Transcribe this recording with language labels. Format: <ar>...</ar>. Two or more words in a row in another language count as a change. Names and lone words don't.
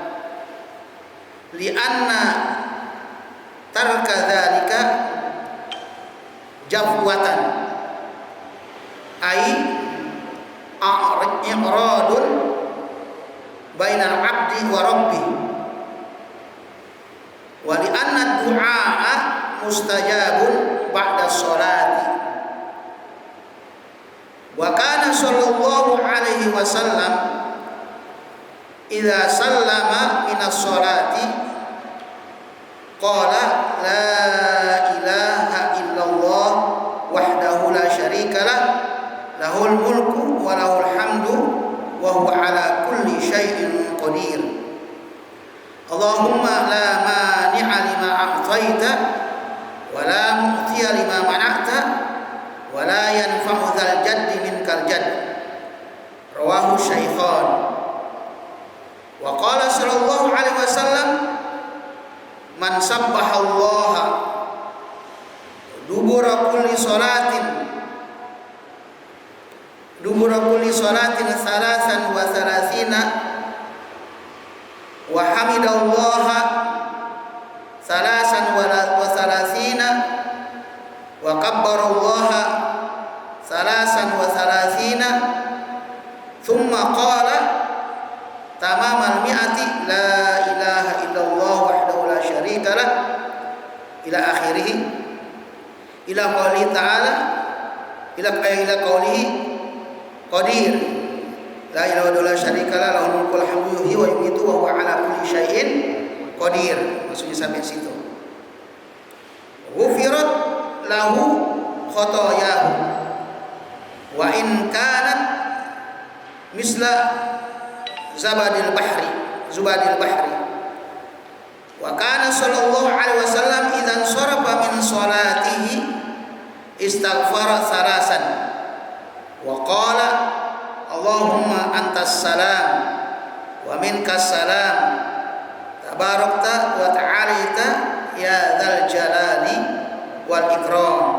<ar>لأن ترك ذلك جفوة أي إعراض بين العبد وربه ولأن الدعاء مستجاب بعد الصلاة وكان صلى الله عليه وسلم إذا سلم من الصلاة قال لا إله إلا الله وحده لا شريك له له الملك وله الحمد وهو على كل شيء قدير. اللهم لا مانع لما أعطيت ولا معطي لما منعت ولا ينفع ذا الجد منك الجد. رواه الشيخان. وقال صلى الله عليه وسلم من سبح الله دبر كل صلاة ثلاثا وثلاثين و حمد الله ثلاثا وثلاثين وكبر الله ثلاثا وثلاثين ثم قال تمام المائة لا إله إلا الله وحده لا شريك له إلى آخره إلى قول تعالى إلى قوله قدير لا إله إلا الله لا شريك له له الملك والحمد يحيي ويميت وهو على كل شيء قدير.</ar> <id>Maksudnya sampai situ.</id> <ar>غفرت له خطاياه وإن كانت مثل زبد البحر وكان صلى الله عليه وسلم إذا انصرف من صلاته استغفر ثلاثا وقال اللهم أنت السلام ومنك السلام تباركت وتعاليت يا ذا الجلال والإكرام.</ar>